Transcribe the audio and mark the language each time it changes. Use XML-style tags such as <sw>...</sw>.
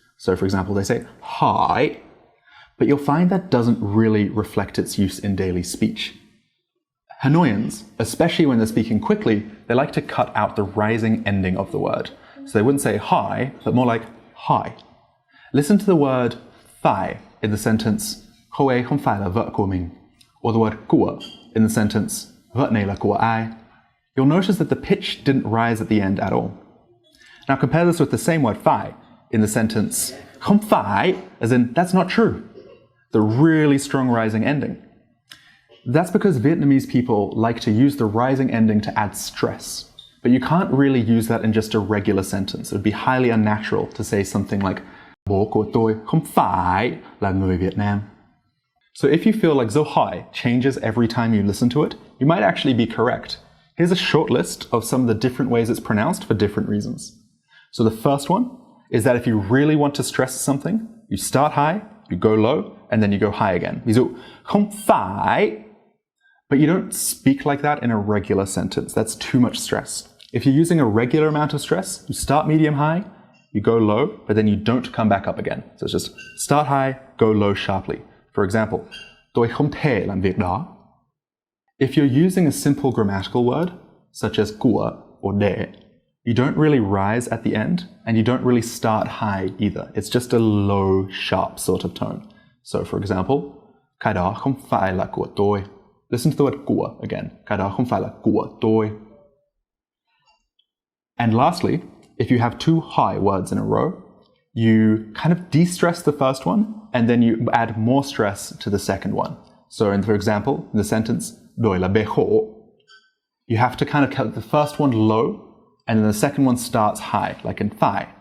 <en>So for example, they say hỏi, but you'll find that doesn't really reflect its use in daily speech. Hanoians, especially when they're speaking quickly, they like to cut out the rising ending of the word. So they wouldn't say hi, but more like hi. Listen to the word phải in the sentence</en> <vi>cô ấy không phải là vợ của mình,</vi> <en>or the word của in the sentence</en> <vi>vợ này là của ai.</vi> <en>You'll notice that the pitch didn't rise at the end at all. Now compare this with the same word phải in the sentence</en> <vi>không phải,</vi> <en>as in that's not true. The really strong rising ending. That's because Vietnamese people like to use the rising ending to add stress. But you can't really use that in just a regular sentence. It would be highly unnatural to say something like</en> <vi>bố của tôi không phải là người Việt Nam.</vi> <en>So if you feel like dấu hỏi changes every time you listen to it, you might actually be correct. Here's a short list of some of the different ways it's pronounced for different reasons. So the first one is that if you really want to stress something, you start high, you go low, and then you go high again.</en> <vi>Ví dụ, không phải.</vi> <en>But you don't speak like that in a regular sentence. That's too much stress. If you're using a regular amount of stress, you start medium high, you go low, but then you don't come back up again. So it's just start high, go low sharply. For example,</en> <vi>tôi không thể làm việc đó.</vi> <en>If you're using a simple grammatical word, such as của or để, you don't really rise at the end, and you don't really start high either. It's just a low, sharp sort of tone. So for example,</en> <vi>cái đó không phải là của tôi.</vi> <en>Listen to the word của again.</en> <vi>Cái đó không phải là của tôi.</vi> <en>And lastly, if you have two high words in a row, you kind of de-stress the first one, and then you add more stress to the second one. So for example, in the sentence,</en> <vi>tôi là bé khổ,</vi> <en>you have to kind of cut the first one low, and then the second one starts high, like in phải.</en>